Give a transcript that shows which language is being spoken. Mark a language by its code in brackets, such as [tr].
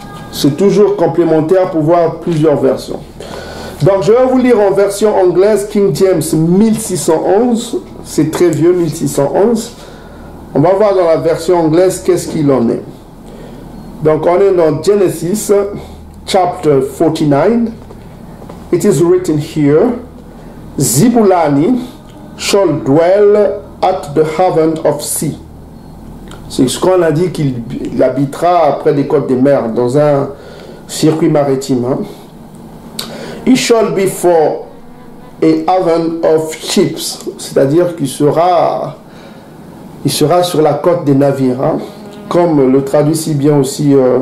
[fr] C'est toujours complémentaire pour voir plusieurs versions. Donc je vais vous lire en version anglaise King James 1611. C'est très vieux, 1611. On va voir dans la version anglaise qu'est-ce qu'il en est. Donc on est dans Genesis chapter 49. [en] It is written here, Zibulani shall dwell at the haven of sea. [fr] C'est ce qu'on a dit qu'il habitera près des côtes des mers, dans un circuit maritime. Hein. [en] He shall be for a haven of ships, [fr] c'est-à-dire qu'il sera sur la côte des navires, hein. Comme le traduit si bien aussi